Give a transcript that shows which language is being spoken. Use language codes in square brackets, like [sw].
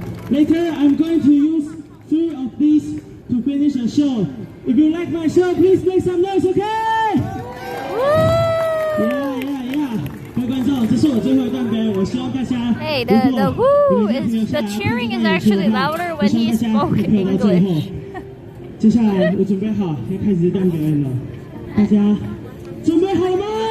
[en] Later, I'm going to use 3 of these to finish the show. If you like my show, please make some noise, okay? Yeah. [zh] 各位观众，这是我最后一段表演，我希望大家 [en] Hey, the cheering is actually louder when he spoke English. [zh] 接下来我准备好要开始这段表演了，大家准备好了吗？